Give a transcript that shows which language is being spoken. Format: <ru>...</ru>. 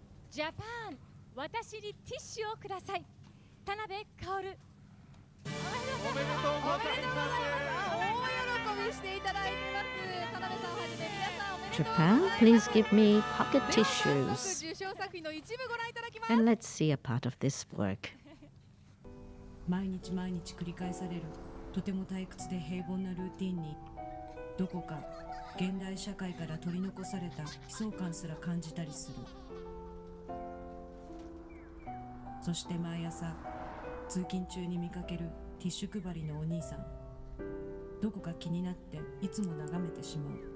<ja>Japan, 私にティッシュをください。田辺薫。おめでとうございます。大喜びしていただいています。田辺さんはじめ皆さんおめでとうございます。</ja> <en>Japan, please give me pocket tissues.</en> <ja>受賞作品の一部ご覧いただきます。</ja> <en>And let's see a part of this work.</en> <ja>毎日毎日繰り返されるとても退屈で平凡なルーティンにどこか現代社会から取り残された悲壮感すら感じたりする。そして毎朝通勤中に見かけるティッシュ配りのお兄さん、どこか気になっていつも眺めてしまう。</ja>